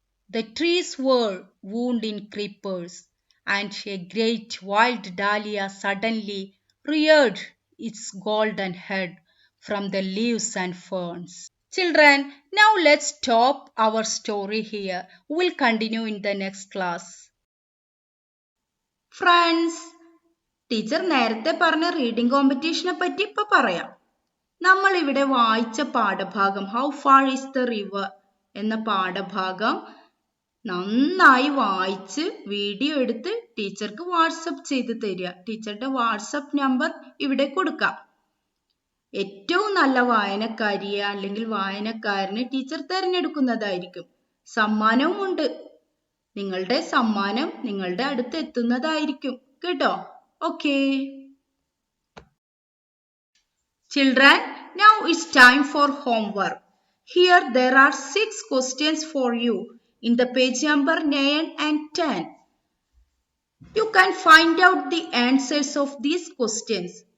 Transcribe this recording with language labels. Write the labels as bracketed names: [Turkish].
[English] The trees were wound in creepers, and a great wild dahlia suddenly reared its golden head from the leaves and ferns. Children, now let's stop our story here. We'll continue in the next class. [Malayalam] Friends, teacher നേരത്തെ പറഞ്ഞ reading കോമ്പറ്റീഷനെ പറ്റി ഇപ്പൊ പറയാം. നമ്മൾ ഇവിടെ വായിച്ച പാഠഭാഗം how far is the river എന്ന പാഠഭാഗം നന്നായി വായിച്ച് വീഡിയോ എടുത്ത് ടീച്ചർക്ക് വാട്സപ്പ് ചെയ്ത് തരിക. ടീച്ചറുടെ വാട്സപ്പ് നമ്പർ ഇവിടെ കൊടുക്കാം. ഏറ്റവും നല്ല വായനക്കാരിയെ അല്ലെങ്കിൽ വായനക്കാരനെ ടീച്ചർ തിരഞ്ഞെടുക്കുന്നതായിരിക്കും. സമ്മാനവും ഉണ്ട്. നിങ്ങളുടെ സമ്മാനം നിങ്ങളുടെ അടുത്ത് എത്തുന്നതായിരിക്കും കേട്ടോ. [English] Okay children, now it's time for homework. Here there are 6 questions for you in the page number 9 and 10. You can find out the answers of these questions.